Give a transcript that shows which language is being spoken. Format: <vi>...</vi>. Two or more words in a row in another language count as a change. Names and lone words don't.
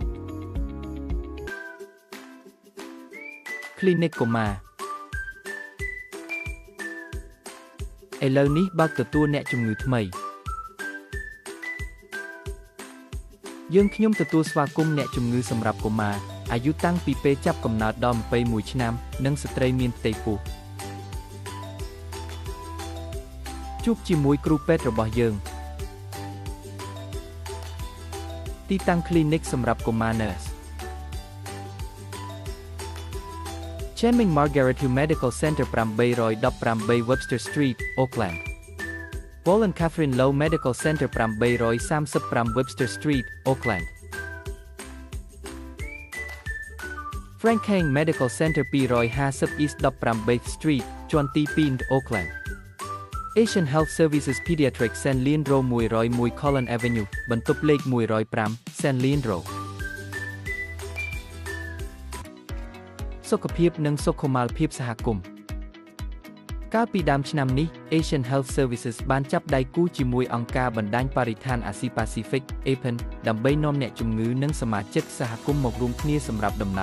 <km>Clinic កុមារឥឡូវនេះបើកទទួលអ្នកជំងឺថ្មីយើងខ្ញុំទទួលស្វាគមន៍អ្នកជំងឺសម្រាប់កុមារអាយុតាំងពីពេលចាប់កំណើតដល់21ឆ្នាំនិងស្ត្រីមានផ្ទៃពោះ ជួបជាមួយគ្រូពេទ្យរបស់យើងទីតាំង Clinic សម្រាប់កុមារ Nurse Cheming Margaret Hill Medical Center 818 Webster Street, Oakland. Paul and Catherine Lowe Medical Center 835 Webster Street, Oakland. Frank Heng Medical Center 250 East 15 Baker Street ជាន់ទី2 Oakland Asian Health Services Pediatric San Leandro 101 Collin Avenue បន្ទប់លេខ105 San Leandro សុខភាពនិងសុខុមាលភាពសហគមន៍កាលពីដើមឆ្នាំនេះ Asian Health Services បានចាប់ដៃគូជាមួយអង្គការបណ្ដាញបរិស្ថានអាស៊ីប៉ាស៊ីហ្វិក APEN ដើម្បីនាំអ្នកជំងឺនិងសមាជិកសហគមន៍មករួមគ្នាសម្រាប់ដំណើរ</km>